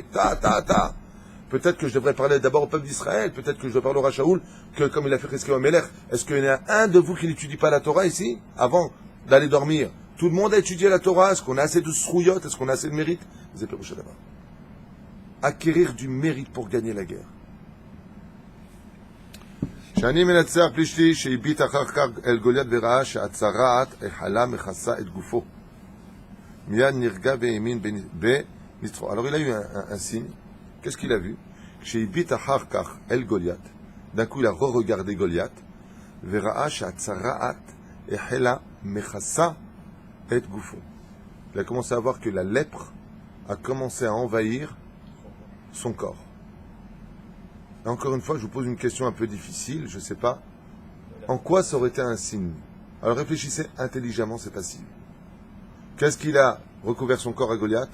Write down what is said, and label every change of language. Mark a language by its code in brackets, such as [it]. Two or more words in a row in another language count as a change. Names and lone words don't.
[fr] Peut-être que je devrais parler d'abord au peuple d'Israël, peut-être que je dois parler au Rachaoul, que comme il a fait Cheskel Melech. Est-ce qu'il y en a un de vous qui n'étudie pas la Torah ici, avant d'aller dormir? Tout le monde a étudié la Torah. Est-ce qu'on a assez de srouillottes? Est-ce qu'on a assez de mérite? Acquérir du mérite pour gagner la guerre. [he] שאני מנצח פלישתי שהביט אחר כך אל גוליית וראה שהצרעת החלה מכסה את גופו. מיד נרגע והאמין בניצחו. [fr] Alors il a eu un signe. Qu'est-ce qu'il a vu? [he] שהביט אחר כך אל גוליית. [fr] D'un coup il a re-regardé Goliath. [he] וראה שהצרעת החלה מכסה את גופו. [fr] Il a commencé à voir que la lèpre a commencé à envahir son corps. Et encore une fois, je vous pose une question un peu difficile, je ne sais pas. En quoi ça aurait été un signe? Alors réfléchissez intelligemment, c'est facile. Qu'est-ce qu'il a recouvert son corps à Goliath?